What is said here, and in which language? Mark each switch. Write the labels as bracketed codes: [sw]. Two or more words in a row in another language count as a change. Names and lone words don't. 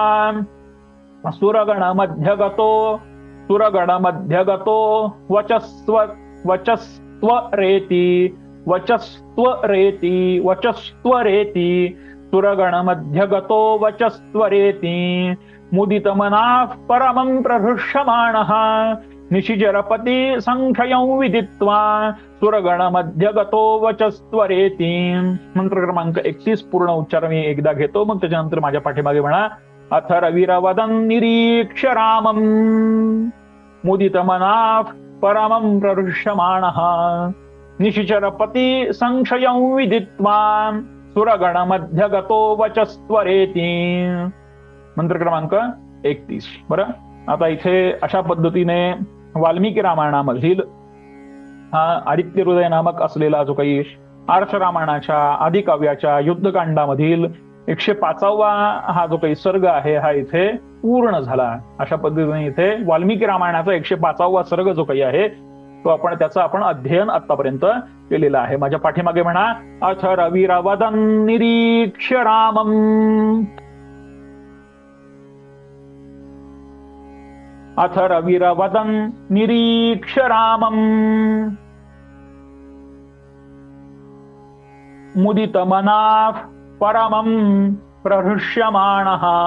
[sa] सुरगणमध्यगतो वचस्त्वरेति. सुरगणमध्यगतो वचस्त्वरेति. मुदितमनाः परमं प्रहृष्यमाणः. निशिचरपती संक्षयं विदित्वा. सुरगणमध्यगतो वचस्त्वरेति. [mr] मंत्र क्रमांक 31 पूर्ण उच्चार मी एकदा घेतो, मग त्याच्यानंतर माझ्या पाठीमागे म्हणा. [sa] अथ रविरवदन निरीक्ष्य रामम् मुदितमनाः परमं प्रहृष्यमाणः. निशिचरपती संक्षयं विदित्वा. सुरगणमध्यगतो वचस्त्वरेति. [mr] मंत्र क्रमांक 31. बरं, आता इथे अशा पद्धतीने वाल्मिकी रामायणामधील हा आदित्य हृदय नामक असलेला जो काही आर्ष रामायणाच्या आदिकाव्याच्या युद्धकांडामधील 105वा हा जो काही सर्ग आहे हा इथे पूर्ण झाला. अशा पद्धतीने इथे वाल्मिकी रामायणाचा 105वा सर्ग जो काही आहे तो त्याचा आपण अध्ययन आतापर्यंत केलेला आहे. माझ्या पाठीमागे म्हणा. [sa] अथ रविरवदन निरीक्ष्य रामम्. अथ रविरवदन निरीक्ष्य रामम् मुदितमनाः परमं प्रहृष्यमाणः